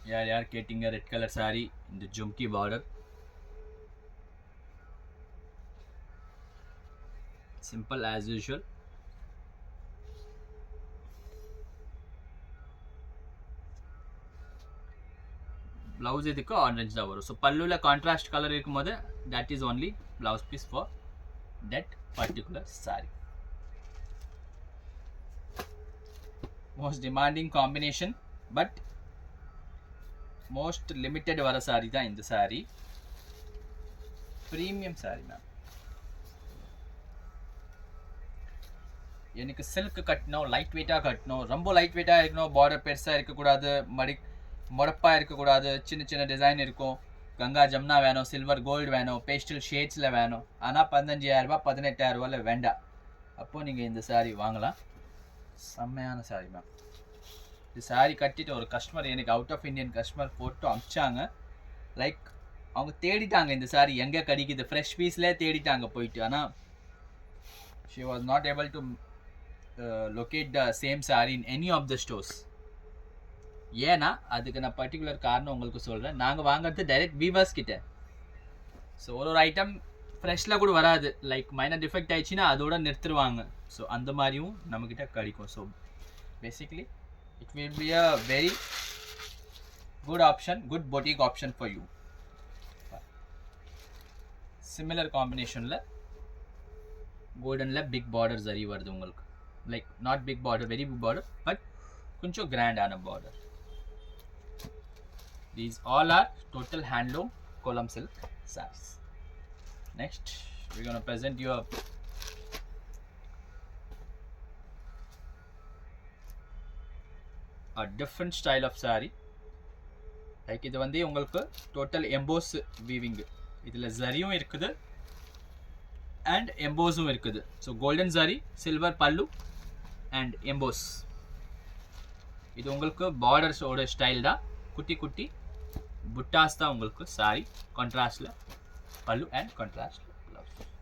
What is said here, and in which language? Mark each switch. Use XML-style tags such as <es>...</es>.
<ta>யார் கேட்டிங்க red colour saree இந்த jhumki border.</ta> <en>Simple as usual.</en> <ta>Blouse இதுக்கு orange தான் வரும்.</ta> <en>So</en> <ta>பல்லுல</ta> <en>contrast color இருக்கும்போது that is only blouse piece for that particular saree. Most demanding combination but most limited வர saree தான் இந்த saree. Premium saree ma'am.</en> <ta>எனக்கு சில்க் கட்டணும், லைட் வெயிட்டாக கட்டணும், ரொம்ப லைட் வெயிட்டாக இருக்கணும், பார்டர் பெருசாக இருக்கக்கூடாது, முடப்பாக இருக்கக்கூடாது, சின்ன சின்ன டிசைன் இருக்கும், கங்கா ஜம்னா வேணும், சில்வர் கோல்டு வேணும், பேஸ்டல் ஷேட்ஸில் வேணும், ஆனால் 15,000 18,000 வேண்டாம். அப்போது நீங்கள் இந்த saree வாங்கலாம். செம்மையான saree மேம். இந்த saree கட்டிட்டு ஒரு கஸ்டமர் எனக்கு out of Indian customer photo அமிச்சாங்க. Like அவங்க தேடிட்டாங்க இந்த saree எங்கே கிடைக்குது, ஃப்ரெஷ் பீஸ்லேயே தேடிட்டாங்க போயிட்டு.</ta> <en>ஆனால் she was not able to locate the same saree in any of the stores.</en> <ta>ஏன்னா அதுக்கு நான் பர்டிகுலர் காரணம் உங்களுக்கு சொல்கிறேன். நாங்கள் வாங்குறது டைரெக்ட் வீவர்ஸ் கிட்ட. ஸோ ஒரு ஐட்டம் ஃப்ரெஷ்ஷில் கூட வராது, லைக் மைனர் டிஃபெக்ட் ஆயிடுச்சுன்னா அதோட நிறுத்துருவாங்க. ஸோ அந்த மாதிரியும் நம்மக்கிட்ட கிடைக்கும்.</ta> <en>So basically it will be a very good option, good boutique option for you. Similar combination la golden la big border</en> <ta>zari varudhu ungalku,</ta> <en>like not big border, very big border, but</en> <ta>koncho grand ana border.</ta> <en>These all are total handloom kolam silk sarees. Next we're going to present you a different style of saree.</en> <ta>Like இது வந்து உங்களுக்கு</ta> <en>total emboss weaving,</en> <ta>இதில் ஜரியும் இருக்குது and embossum இருக்குது.</ta> <en>So golden zari, silver pallu and emboss.</en> <ta>இது உங்களுக்கு borders ஓட style தான். குட்டி குட்டி புட்டாஸ் தான் உங்களுக்கு saree, கான்ட்ராஸ்ட்ல pallu and contrast blouse.</ta>